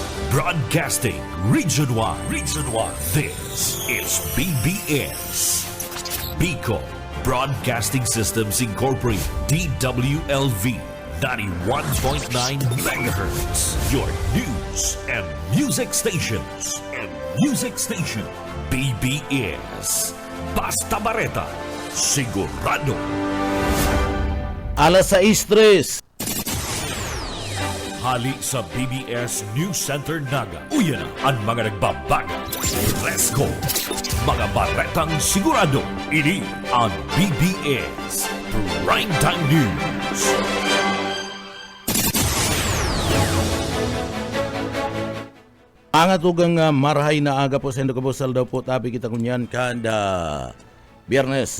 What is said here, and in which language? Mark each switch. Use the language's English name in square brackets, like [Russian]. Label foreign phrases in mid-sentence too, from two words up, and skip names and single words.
[English] Broadcasting Region 1. Region 1. This is BBS. Bicol Broadcasting Systems Incorporated. DWLV. 91.9 megahertz. Your news and music stations. [Bikol] BBS. Basta Bareta. Sigurado. Alas 6:03. Hali sa BBS News Center Naga. Uyan na ang mga nagbabaga. [English] Let's go! [Bikol] Mga baretang sigurado. Ini ang BBS Primetime News. Ang atugang marahay na aga po sa Indocabusal daw po tabi kita kunyan kada Biyernes.